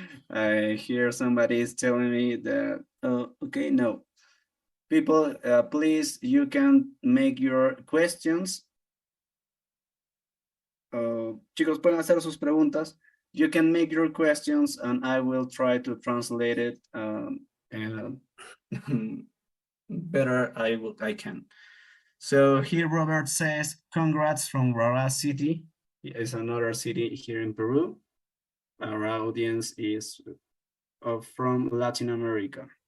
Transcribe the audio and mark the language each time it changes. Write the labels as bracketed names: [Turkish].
[English] I hear somebody is telling me that, okay, no. People, please, you can make your questions. [Spanish] Chicos, pueden hacer sus preguntas. [English] You can make your questions and I will try to translate it and better I can. So here Robert says, congrats from Rara City. It's another city here in Peru. Our audience is from Latin America.